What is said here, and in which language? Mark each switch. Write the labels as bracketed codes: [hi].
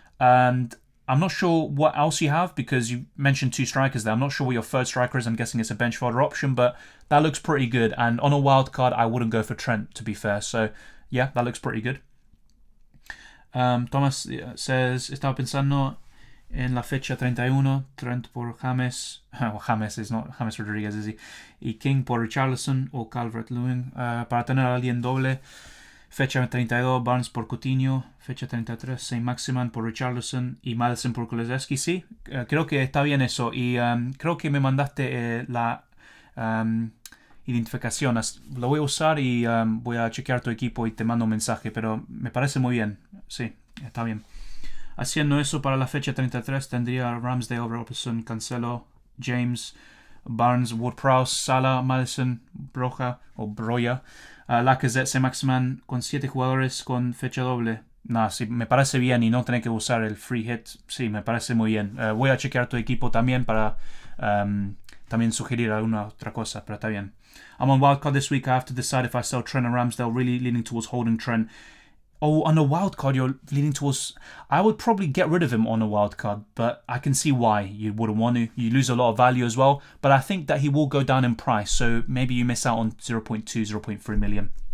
[en] And I'm not sure what else you have because you mentioned two strikers there. I'm not sure what your third striker is. I'm guessing it's a bench fodder option, but that looks pretty good. And on a wild card, I wouldn't go for Trent, to be fair. So, yeah, that looks pretty good. Thomas says, [es] estaba pensando En la fecha 31, Trent por James. [en] Well, James is not James Rodriguez, is he? [es] Y King por Richarlison o Calvert-Lewin. Para tener a alguien doble. Fecha 32, Barnes por Coutinho. Fecha 33, Saint-Maximin por Richarlison y Madison por Kulusevski. Sí, creo que está bien eso. Y creo que me mandaste la identificación. Lo voy a usar y voy a chequear tu equipo y te mando un mensaje. Pero me parece muy bien. Sí, está bien. Haciendo eso para la fecha 33 tendría Ramsdale, Robertson, Cancelo, James, Barnes, Ward-Prowse, Salah, Madison, Broja o Broya, Lacazette, Saint-Maximin con 7 jugadores con fecha doble. Nada, sí, me parece bien y no tener que usar el free hit. Sí, me parece muy bien. Voy a chequear tu equipo también para también sugerir alguna otra cosa, pero está bien. [en] I'm on wildcard this week. I have to decide if I sell Trent and Ramsdale, really leaning towards holding Trent. Oh, on a wildcard, you're leaning towards... I would probably get rid of him on a wildcard, but I can see why you wouldn't want to. You lose a lot of value as well, but I think that he will go down in price, so maybe you miss out on 0.2, 0.3 million.